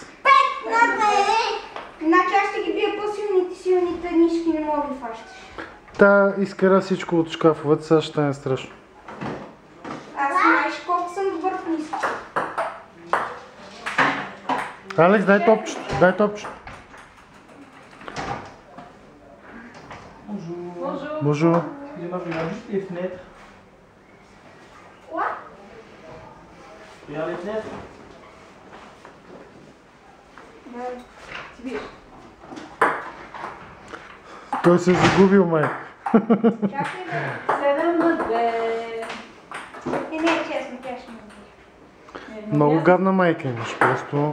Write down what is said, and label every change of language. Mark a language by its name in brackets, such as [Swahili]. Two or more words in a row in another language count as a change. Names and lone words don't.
[Bulgarian] 5 на 2! Значи аз ще ги бия по-силните нишки, не мога да ги фащаш. та изкара всичко от шкафовете, сега ще стане страшно. Аз знаеш колко съм добър в ниски. Алекс, дай топчето, дай топчето. [French] Bonjour. Bonjour. Excusez-moi, je regarde juste les fenêtres. Quoi? Regarde les fenêtres. [Bulgarian] Ти биеш. Той се е загубил, май. Чакай бе. 7 на 2. Не е честно, тя ще ме бие. Много гадна майка имаш, просто...